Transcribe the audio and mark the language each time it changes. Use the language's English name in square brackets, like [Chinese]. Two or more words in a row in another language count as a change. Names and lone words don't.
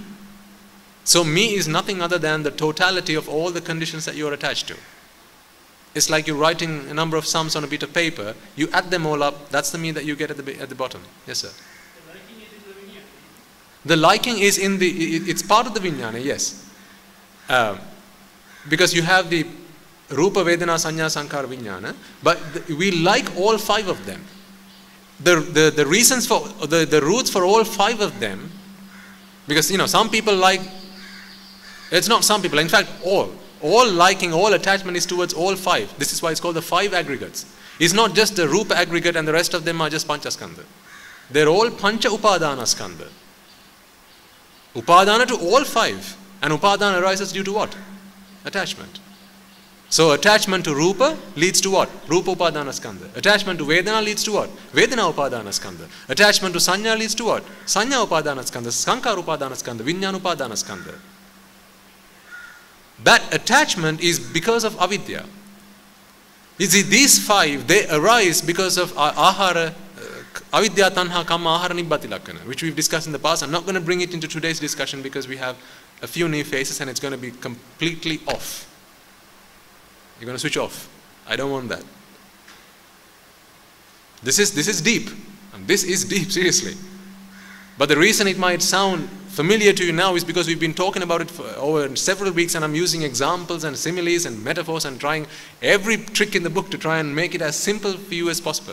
[English] So me is nothing other than the totality of all the conditions that you are attached to. It's like you're writing a number of sums on a bit of paper, you add them all up, that's the me that you get at the bottom. Yes, sir. The liking is in the, it's part of the vijnana, yes. Because you have the [Pali] rupa, vedana, sanya, sankara, vijnana, [English] but we like all 5 of them. The reasons for, the roots for all 5 of them, because some people like, it's not some people, in fact all liking, all attachment is towards all 5. This is why it's called the 5 aggregates. It's not just the rupa aggregate and the rest of them are just panchaskandha. They're all [Pali] pancha upadana skandha. [English] Upadana to all 5. And upadana arises due to what? Attachment. So attachment to rupa leads to what? [Pali] Rupa upadana skandha. [English] Attachment to vedana leads to what? [Pali] Vedana upadana skandha. [English] Attachment to sanya leads to what? [Pali] Sanya upadana skandha. Sankara upadana skandha. Vijnana upadana skandha. [English] That attachment is because of avidya. You see, these 5, they arise because of [Pali] ahara, avidya, tanha, kama, ahara, nibbati lakkana, [English] which we've discussed in the past. I'm not going to bring it into today's discussion because we have a few new faces and it's going to be completely off. You're going to switch off. I don't want that. This is deep. And this is deep, seriously. But the reason it might sound familiar to you now is because we've been talking about it for over several weeks and I'm using examples and similes and metaphors and trying every trick in the book to try and make it as simple for you as possible.